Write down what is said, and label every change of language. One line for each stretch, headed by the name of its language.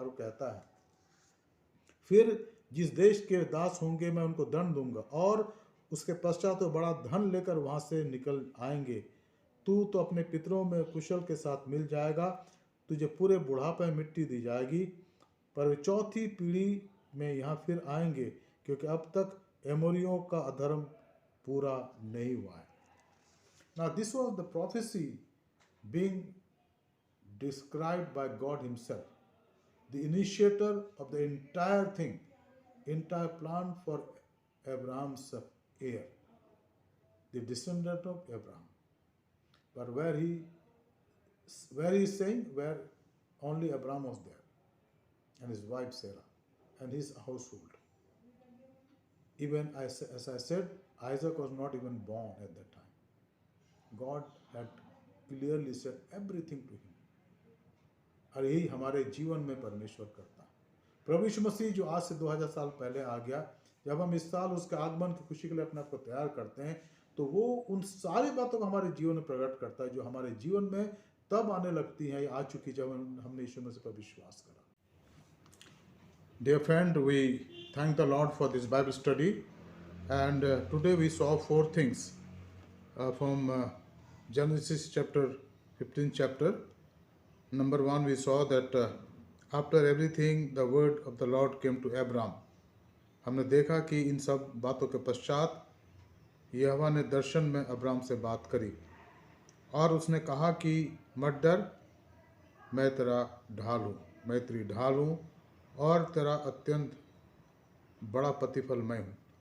Hindi: और कहता है फिर जिस देश के दास होंगे मैं उनको दंड दूंगा, और उसके पश्चात तो बड़ा धन लेकर वहां से निकल आएंगे। तू तो अपने पितरों में कुशल के साथ मिल जाएगा, तुझे पूरे बुढ़ापे में मिट्टी दी जाएगी, पर वे 4थी पीढ़ी में यहाँ फिर आएंगे, क्योंकि अब तक एमोरियों का अधर्म पूरा नहीं हुआ है।
English: Now this was the prophecy being described by God himself, the initiator of the entire thing, entire plan for Abraham's heir, the descendant of Abraham. But where he is saying, where only Abraham was there, and his wife Sarah, and his household. Even as I said, Isaac was not even born at that time. God had clearly said everything to him.
Hindi: और यही हमारे जीवन में परमेश्वर करता है। प्रभु यीशु मसीह जो आज से 2000 साल पहले आ गया, जब हम इस साल उसके आगमन की खुशी के लिए अपने आप को तैयार करते हैं, तो वो उन सारी बातों को हमारे जीवन में प्रकट करता है जो हमारे जीवन में तब आने लगती हैं, आ चुकी जब हमने यीशु मसीह पर विश्वास करा।
English: Dear friend, we thank the Lord for this Bible study, and today we saw 4 things from Genesis chapter 15 chapter. Number 1, we saw that after everything the word of the Lord came to Abraham.
Hindi: हमने देखा कि इन सब बातों के पश्चात यहोवा ने दर्शन में Abraham से बात करी, और उसने कहा कि मत डर, मैं तेरा ढाल हूँ, मैं तेरी ढाल हूँ, और तेरा अत्यंत बड़ा प्रतिफल मैं हूँ।